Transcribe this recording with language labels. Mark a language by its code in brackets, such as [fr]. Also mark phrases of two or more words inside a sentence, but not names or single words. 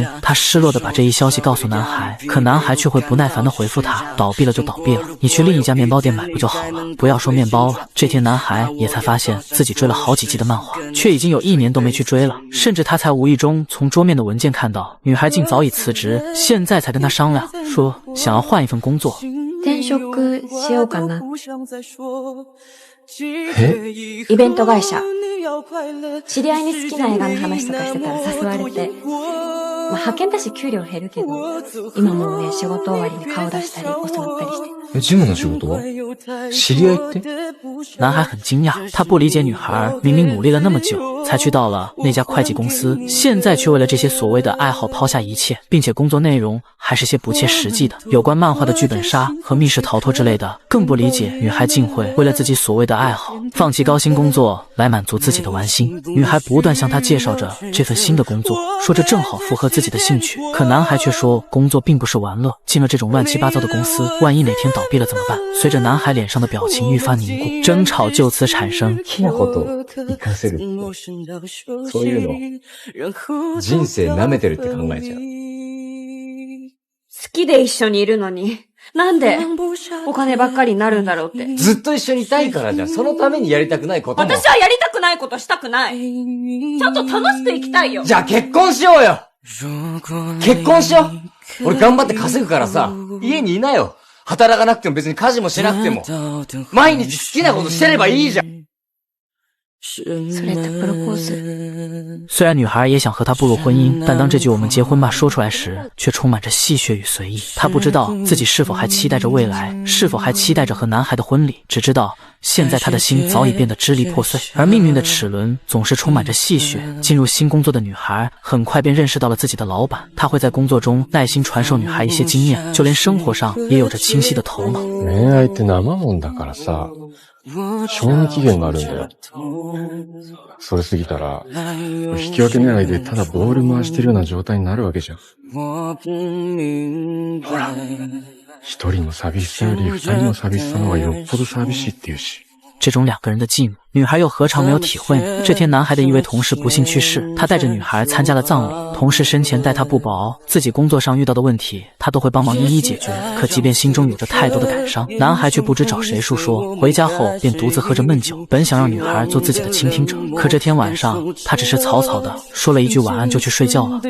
[zh] 她失落地把这一消息告诉男孩，可男孩却会不耐烦地回复她，倒闭了就倒闭了，你去另一家面包店买不就好了，不要说面包了。这天男孩也才发现自己追了好几季的漫画，却已经有1年都没去追了，甚至他才无意中从桌面的文件看到女孩竟早已辞职，现在才跟他商量说想要换一份工作。 [ja] 転職しようかな。イベント会社。知り合いに好きな映画の話とかしてたら誘われて、派遣だし給料減るけど、今もね、仕事終わりに顔出したり遅なったりして。ジムの仕事？知り合いって？ [zh] 男孩很惊讶，他不理解女孩明明努力了那么久，才去到了那家会计公司，现在却为了这些所谓的爱好抛下一切，并且工作内容还是些不切实际的，有关漫画的剧本杀和密室逃脱之类的，更不理解女孩竟会为了自己所谓的爱好，放弃高薪工作来满足自己的玩心。女孩不断向他介绍着这份新的工作，说这正好符合自己的兴趣，可男孩却说工作并不是玩乐，进了这种乱七八糟的公司，万一哪天倒闭了怎么办？随着男孩脸上的表情愈发凝固，争吵就此产生。 [ja] 好きなこと活かせるって、そういうの人生舐めてるって考えちゃう。好きで一緒にいるのに、なんでお金ばっかりになるんだろうって。ずっと一緒にいたいからじゃん。そのためにやりたくないことも。私はやりたくないことしたくない。ちゃんと楽しく生きたいよ。じゃあ結婚しようよ。結婚しよう。俺頑張って稼ぐからさ、家にいなよ。働かなくても別に家事もしなくても、毎日好きなことしてればいいじゃん。それってプロポーズ。 [zh] 虽然女孩也想和他步入婚姻，但当这句我们结婚吧说出来时，却充满着戏谑与随意。她不知道自己是否还期待着未来，是否还期待着和男孩的婚礼，只知道现在她的心早已变得支离破碎。而命运的齿轮总是充满着戏谑。进入新工作的女孩很快便认识到了自己的老板，他会在工作中耐心传授女孩一些经验，就连生活上也有着清晰的头脑。 [ja] 恋愛って生もんだからさ、賞味期限があるんだよ。それ過ぎたら、引き分け狙いでただボール回してるような状態になるわけじゃん。ほら、一人の寂しさより二人の寂しさの方がよっぽど寂しいっていうし。 [zh] 这种两个人的寂寞，女孩又何尝没有体会呢？这天，男孩的一位同事不幸去世，他带着女孩参加了葬礼。同事生前待他不薄，自己工作上遇到的问题，他都会帮忙一一解决。可即便心中有着太多的感伤，男孩却不知找谁诉说。回家后便独自喝着闷酒，本想让女孩做自己的倾听者，可这天晚上，他只是草草的说了一句晚安就去睡觉了。